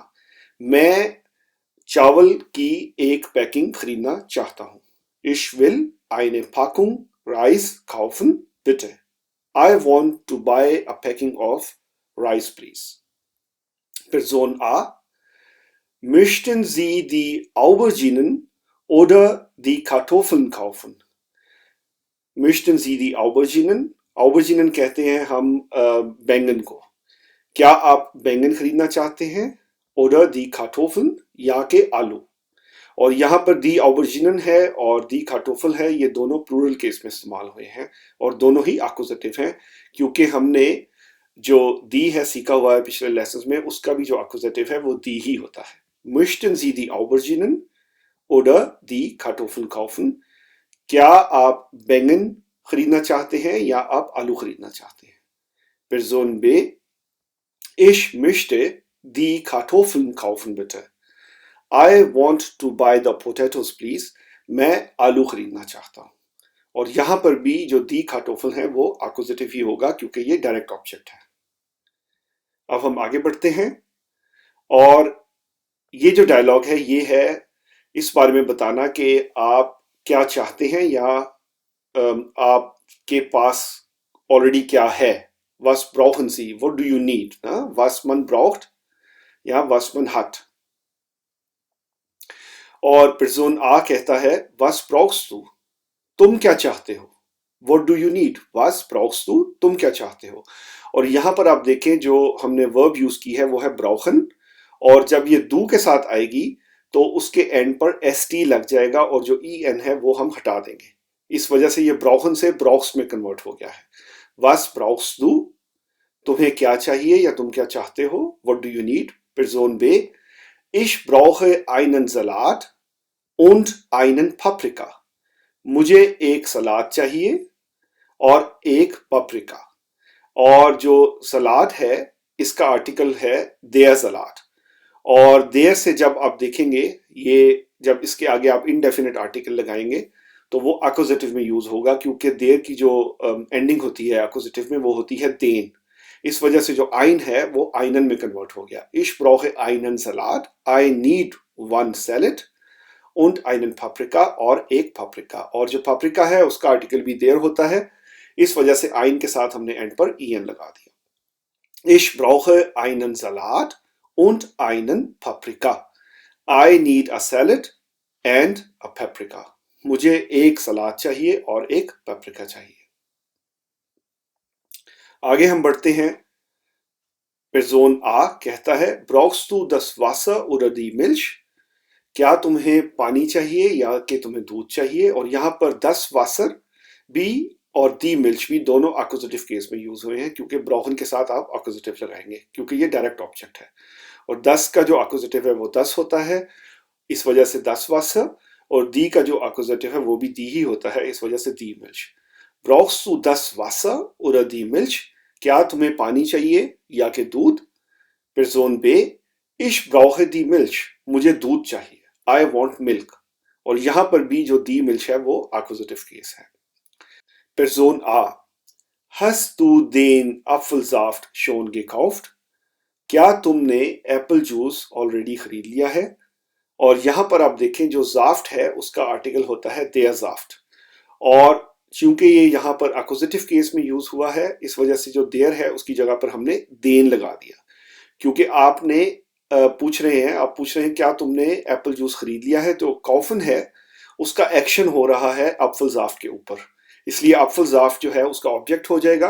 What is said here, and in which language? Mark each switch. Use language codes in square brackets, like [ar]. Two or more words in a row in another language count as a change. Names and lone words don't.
[hi] मैं चावल की एक पैकिंग खरीदना चाहता हूं। [de] Ich will eine Packung Reis kaufen bitte। [en] I want to buy a packing of rice please। Person A, [de] möchten Sie die Auberginen oder die Kartoffeln kaufen? Möchten Sie die Auberginen? [hi] Auberginen कहते हैं हम बैंगन को। क्या आप बैंगन खरीदना चाहते हैं। [de] oder die Kartoffeln [hi] या के आलू। और यहाँ पर [de] die Auberginen [hi] है और [de] die Kartoffel [hi] है, ये दोनों [en] plural case [hi] में इस्तेमाल हुए हैं और दोनों ही एक्यूजेटिव हैं, क्योंकि हमने जो दी है सीखा हुआ है पिछले लेसन में, उसका भी जो एक्यूजेटिव है वो दी ही होता है। [de] Möchten Sie die Auberginen oder die Kartoffeln kaufen? [hi] क्या आप बैंगन खरीदना चाहते हैं या आप आलू खरीदना चाहते हैं। [de] Person B, ich möchte die Kartoffeln kaufen bitte। [en] I want to buy the potatoes please, [hi] मैं आलू खरीदना चाहता हूं। और यहां पर भी जो [de] die Kartoffel [hi] है वो एक्कुजेटिव ही होगा क्योंकि ये [en] direct object [hi] है। अब हम आगे बढ़ते हैं और ये जो डायलॉग है ये है इस बारे में बताना कि आप क्या चाहते हैं या आपके पास ऑलरेडी क्या है। [de] Was brauchen Sie? [en] What do you need? [de] ना was man braucht या was man hat। [hi] और पर्सन आ कहता है [de] was brauchst du? [hi] तुम क्या चाहते हो। [en] What do you need? [de] Was brauchst du? [hi] तुम क्या चाहते हो। और यहां पर आप देखें जो हमने वर्ब यूज की है वो है brauchen, और जब ये do के साथ आएगी तो उसके एंड पर st लग जाएगा और जो en है वो हम हटा देंगे। इस वजह से ये brauchen से brauchs में कन्वर्ट हो गया है। [de] Was brauchst du? [hi] तुम्हें क्या चाहिए या तुम क्या चाहते हो। [en] What do you need? [de] Person B, ich brauche einen Salat und einen Paprika। [hi] मुझे एक सलाद चाहिए और एक पप्रिका। और जो सलाद है इसका आर्टिकल है [de] der Salat, [hi] और देयर से जब आप देखेंगे ये जब इसके आगे आप [en] indefinite article [hi] लगाएंगे तो वो एक्कुजेटिव में यूज होगा क्योंकि देयर की जो एंडिंग होती है एक्कुजेटिव में वो होती है देन। इस वजह से जो आइन है वो आइनन में कन्वर्ट हो गया। [de] Ich brauche einen Salat, [en] I need one salad [de] und einen Paprika, [hi] और एक paprika। और जो paprika है उसका आर्टिकल भी देयर होता है, इस वजह से आइन के साथ हमने एंड पर en लगा दिया। [de] Ich brauche einen Salat und einen Paprika। [en] I need a salad and a paprika। [hi] मुझे एक सलाद चाहिए और एक paprika चाहिए। आगे हम बढ़ते हैं। पर्सन आ कहता है [de] brauchst du das Wasser oder die Milch? [hi] क्या तुम्हें पानी चाहिए या कि तुम्हें दूध चाहिए। और यहाँ पर [de] das Wasser [hi] भी और [de] die Milch [hi] भी दोनों एक्कुजेटिव केस में यूज हुए हैं क्योंकि ब्राउन के साथ आप एक्कुजेटिव लगाएंगे क्योंकि ये [en] direct object [hi] है। और das का जो एक्कुजेटिव है वो das होता है, इस वजह से [de] das Wasser, [hi] और die का जो एक्कुजेटिव है वो भी die ही होता है, इस वजह से [de] die Milch। brauchst du das Wasser oder die Milch? [hi] क्या तुम्हें पानी चाहिए या कि दूध। [de] Person B, ich brauche die Milch। [hi] मुझे दूध चाहिए। [en] I want milk। [hi] और यहां पर भी जो [de] die Milch [hi] है वो एक्कुजेटिव केस है। [de] Person A, hast du den Apfelsaft schon gekauft? [hi] क्या तुमने [en] apple juice [hi] ऑलरेडी खरीद लिया है। और यहां पर आप देखें जो जाफ्ट है उसका आर्टिकल होता है [de] der Saft, [hi] और चूंकि ये यहाँ पर एक्कुजेटिव केस में यूज हुआ है इस वजह से जो देयर है उसकी जगह पर हमने देन लगा दिया क्योंकि आपने आप पूछ रहे हैं क्या तुमने [en] apple juice [hi] खरीद लिया है, तो कॉफन है उसका एक्शन हो रहा है [de] Apfel Saft [hi] के ऊपर, इसलिए [de] Apfel Saft [hi] जो है उसका ऑब्जेक्ट हो जाएगा।